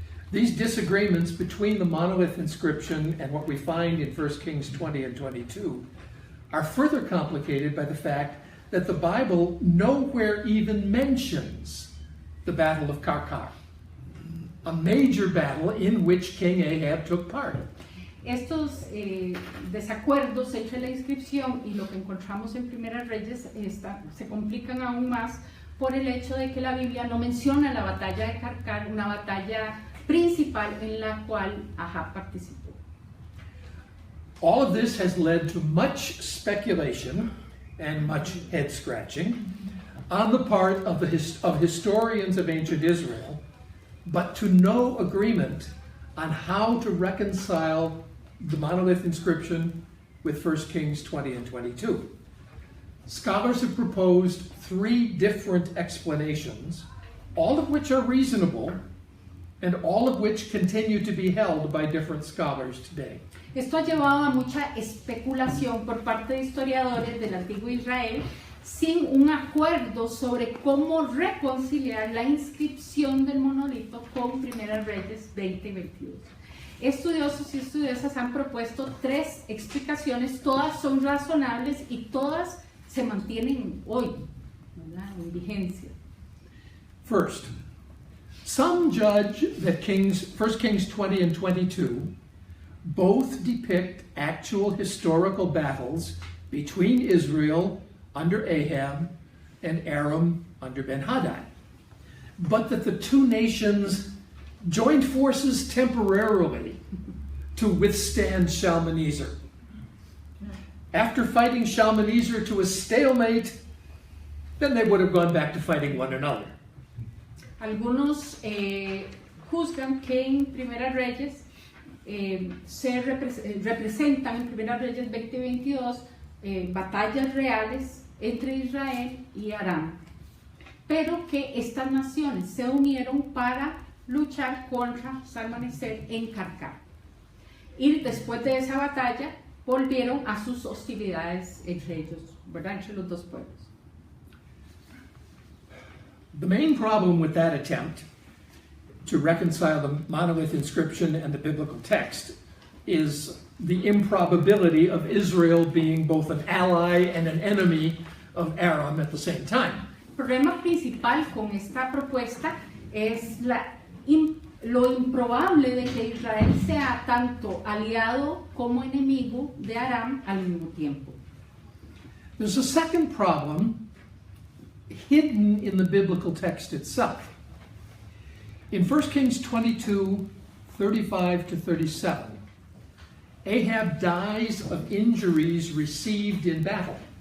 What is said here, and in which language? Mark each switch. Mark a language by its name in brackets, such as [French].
[English] These disagreements between the monolith inscription and what we find in 1 Kings 20 and 22 are further complicated by the fact that the Bible nowhere even mentions the Battle of Karkar, a major battle in which King Ahab took part. [Spanish] Estos desacuerdos entre la inscripción y lo que encontramos en Primera Reyes se complican aún más por el hecho de que la Biblia no menciona la batalla de Karkar, una batalla principal en la cual Ahab participó. [English] All of this has led to much speculation and much head scratching on the part of historians of ancient Israel, but to no agreement on how to reconcile the monolith inscription with 1 Kings 20 and 22. Scholars have proposed 3 different explanations, all of which are reasonable, and all of which continue to be held by different scholars today. [Spanish] Esto ha llevado a mucha especulación por parte de historiadores del antiguo Israel sin un acuerdo sobre cómo reconciliar la inscripción del monolito con Primera Reyes 20 y 22. Estudiosos y estudiosas han propuesto 3 explicaciones, todas son razonables y todas se mantienen hoy, ¿verdad?, en vigencia. [English] First, some judge that 1 Kings 20 and 22 both depict actual historical battles between Israel under Ahab and Aram under Ben-Hadad, but that the two nations joined forces temporarily to withstand Shalmaneser. After fighting Shalmaneser to a stalemate, then they would have gone back to fighting one another. [Spanish] Algunos juzgan que en Primera Reyes se representan en Primera Reyes 20-22 batallas reales entre Israel y Aram, pero que estas naciones se unieron para luchar contra Shalmaneser en Carcar. Y después de esa batalla volvieron a sus hostilidades entre ellos, ¿verdad? Entre los dos pueblos. [English] The main problem with that attempt to reconcile the monolith inscription and the biblical text is the improbability of Israel being both an ally and an enemy of Aram at the same time. [Spanish] El problema principal con esta propuesta es lo improbable de que Israel sea tanto aliado como enemigo de Aram al mismo tiempo. [English] There's a second problem hidden in the biblical text itself. In 1 Kings 22:35-37, Ahab dies of injuries received in battle.